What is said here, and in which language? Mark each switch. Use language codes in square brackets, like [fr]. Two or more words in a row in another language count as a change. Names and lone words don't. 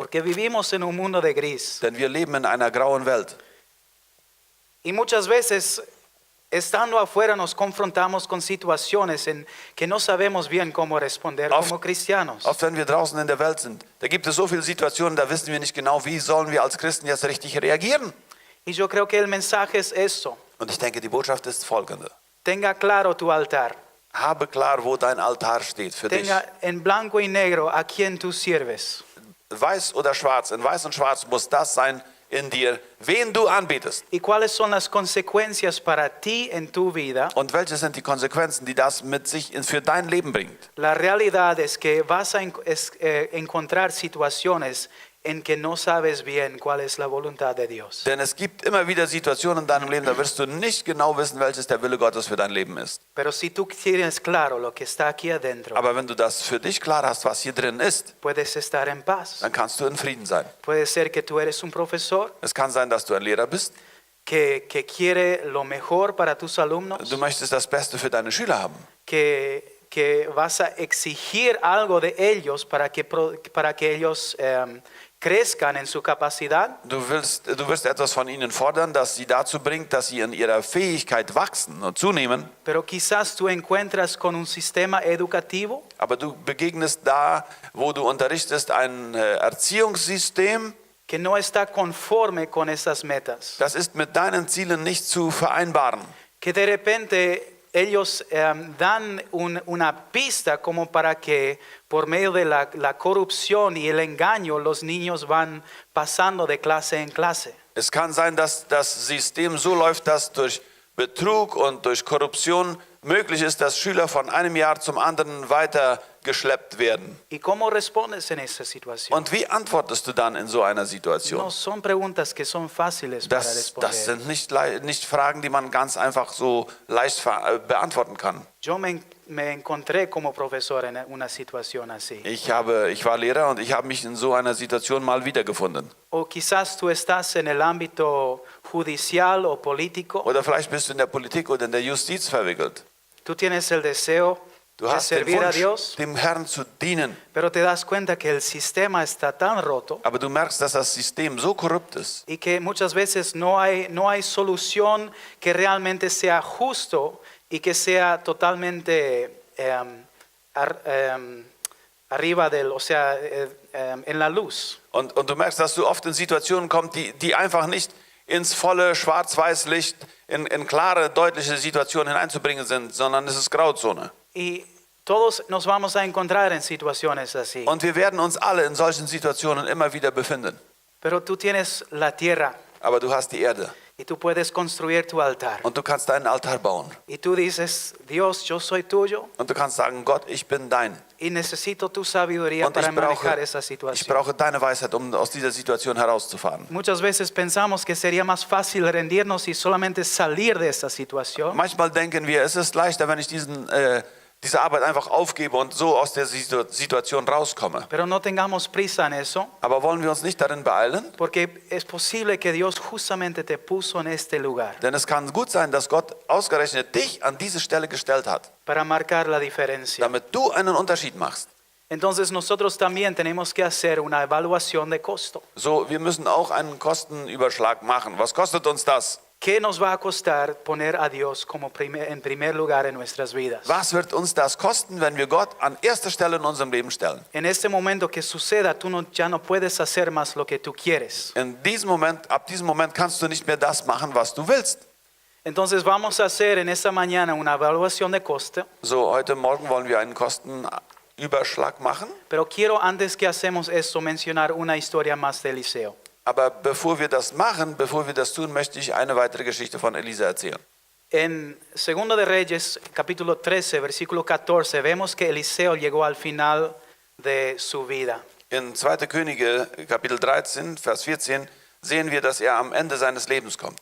[es] Porque vivimos en un mundo de gris. [de] Denn wir leben in einer grauen Welt. [es] Y muchas veces, estando afuera, nos confrontamos con situaciones en que no sabemos bien cómo responder como cristianos. [de] Oft, wenn wir draußen in der Welt sind, da gibt es so viele Situationen, da wissen wir nicht genau, wie sollen wir als Christen jetzt richtig reagieren. [es] Y yo creo que el mensaje es eso. [de] Und ich denke, die Botschaft ist folgende. [es] Tenga claro tu altar. [de] Habe klar, wo dein Altar steht für dich. [es] Tenga en blanco y negro a quien tú sirves. [de] Weiß oder schwarz, in weiß und schwarz muss das sein in dir, wen du anbetest. [es] Y cuáles son las consecuencias para ti en tu vida. [de] Und welche sind die Konsequenzen, die das mit sich für dein Leben bringt? [es] La realidad es que vas a encontrar situaciones en que no sabes bien cuál es la voluntad de Dios. [de] Denn es gibt immer wieder Situationen in deinem Leben, da wirst du nicht genau wissen, welches der Wille Gottes für dein Leben ist. [es] Pero si tú tienes claro lo que está aquí adentro, [de] Aber wenn du das für dich klar hast, was hier drin ist, [es] puedes estar en paz. [de] dann kannst du in Frieden sein. [es] Puede ser que tú eres un profesor [de] Es kann sein, dass du ein Lehrer bist. [es] que quiere lo mejor para tus alumnos, [de] Du möchtest das Beste für deine Schüler haben. [es] que vas a exigir algo de ellos para que ellos crezcan en su capacidad. [de] Du wirst etwas von ihnen fordern, das sie dazu bringt, dass sie in ihrer Fähigkeit wachsen und zunehmen. [es] Pero quizás tú encuentras con un sistema educativo [de] Aber du begegnest da, wo du unterrichtest, ein Erziehungssystem, [es] que no está conforme con esas metas. [de] das ist mit deinen Zielen nicht zu vereinbaren. [es] Que de repente ellos dan una pista como para que por medio de la corrupción y el engaño los niños van pasando de clase en clase. [de] Es kann sein, dass das System so läuft, dass durch Betrug und durch Korruption möglich ist, dass Schüler von einem Jahr zum anderen weitergeschleppt werden. [es] ¿Y cómo respondes en esa situación? [de] Und wie antwortest du dann in so einer [es] No [de] Situation? [es] son preguntas que son fáciles para [de] Das [es] responder. [de] sind nicht Fragen, die man ganz einfach so leicht beantworten kann. [es] Yo me encontré como profesor en una situación así. [de] Ich war Lehrer und ich habe mich in so einer Situation mal wiedergefunden. [es] O quizás tú estás en el ámbito judicial o político. [de] Oder vielleicht bist du in der Politik oder in der Justiz verwickelt. [es] Tú tienes el deseo [de] Du [es] de [de] hast den [es] servir a [de] Wunsch, [es] Dios, [de] dem Herrn zu dienen. [es] pero te das cuenta que el sistema está tan roto [de] Aber du merkst, dass das System so korrupt ist. [es] y que muchas veces no hay solución que realmente sea justo y que sea totalmente arriba del, o sea, en la luz. [de] Und du merkst, dass du oft in Situationen kommst, die einfach nicht ins volle Schwarz-Weiß-Licht, in klare, deutliche Situationen hineinzubringen sind, sondern es ist Grauzone. [es] Y todos nos vamos a encontrar en situaciones así. [de] Und wir werden uns alle in solchen Situationen immer wieder befinden. [es] Pero tú tienes la tierra [de] Aber du hast die Erde [es] y tú puedes construir tu altar. [de] und du kannst deinen Altar bauen. [es] Y tú dices, Dios, yo soy tuyo [de] Und du kannst sagen, Gott, ich bin dein. [es] y necesito tu sabiduría [de] Und [es] para manejar esa [de] ich [es] situación. [de] brauche deine Weisheit, um aus dieser Situation herauszufahren. [es] Muchas veces pensamos que sería más fácil rendirnos y solamente salir de esa situación. [de] Manchmal denken wir, es ist leichter, wenn ich diesen diese Arbeit einfach aufgebe und so aus der Situation rauskomme. [es] Pero no tengamos prisa en eso, [de] Aber wollen wir uns nicht darin beeilen? [es] porque es posible que Dios justamente te puso en este lugar [de] Denn es kann gut sein, dass Gott ausgerechnet dich an diese Stelle gestellt hat, [es] para marcar la diferencia. [de] damit du einen Unterschied machst. [es] Entonces nosotros también tenemos que hacer una evaluación de costo. [de] So, wir müssen auch einen Kostenüberschlag machen. Was kostet uns das? [es] ¿Qué nos va a costar poner a Dios como en primer lugar en nuestras vidas? [de] Was wird uns das kosten, wenn wir Gott an erster Stelle in unserem Leben stellen? [es] En este momento que suceda, tú ya no puedes hacer más lo que tú quieres. [de] Ab diesem Moment kannst du nicht mehr das machen, was du willst. [es] Entonces vamos a hacer en esta mañana una evaluación de costo. [de] So, heute Morgen wollen wir einen Kostenüberschlag machen. [es] Pero quiero antes que hacemos esto mencionar una historia más de Eliseo. [de] Aber bevor wir das machen, bevor wir das tun, möchte ich eine weitere Geschichte von Elisa erzählen. [es] En 2 de Reyes, capítulo 13, versículo 14, vemos que Eliseo llegó al final de su vida. [de] In 2. Könige, Kapitel 13, Vers 14, sehen wir, dass er am Ende seines Lebens kommt.